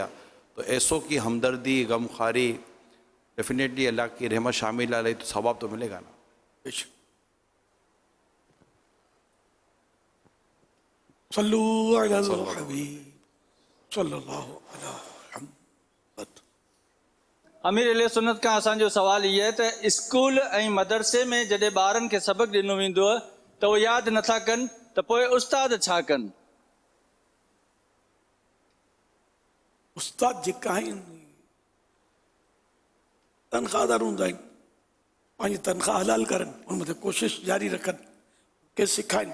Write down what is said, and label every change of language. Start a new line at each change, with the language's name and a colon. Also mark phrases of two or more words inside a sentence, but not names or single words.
Urdu: تو ایسوں کی ہمدردی, غمخواری ڈیفینیٹلی اللہ کی رحمت شامل علیہ تو ثواب تو ملے گا نا.
Arabic: صلو علی الحبیب صلی اللہ علیہ محمد.
Sindhi: امیر علیہ سنت کا اسانجو سوال یہ ہے تو اسکول ऐं मदरसे में जॾहिं ॿारनि खे सबक़ ॾिनो वेंदो आहे त उहो यादि नथा कनि त पोइ उस्ताद छा कनि? استاد जेका आहिनि तनख़्वाहदार हूंदा आहिनि, पंहिंजी तनख़्वाह हलाल करनि, उन मथे कोशिशि जारी रखनि, के सिखाइनि.